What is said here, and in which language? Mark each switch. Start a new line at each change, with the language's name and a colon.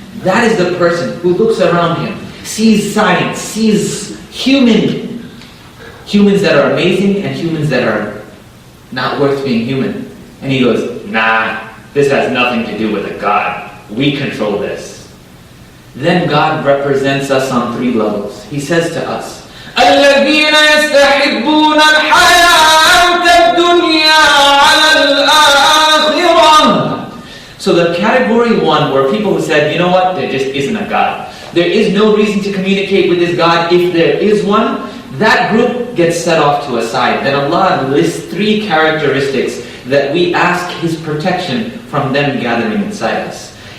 English: That is the person who looks around him, sees science, sees human Humans that are amazing and humans that are not worth being human. And he goes, nah, this has nothing to do with a God. We control this. Then God represents us on 3 levels. He says to us,
Arabic: الَّذِينَ يَسْتَحِبُّونَ الْحَيَاةَ الدُّنْيَا عَلَى الْآخِرَةِ.
English: So the category 1 were people who said, you know what, there just isn't a God. There is no reason to communicate with this God if there is one. That group gets set off to a side. Then Allah lists 3 characteristics that we ask His protection from them gathering inside us.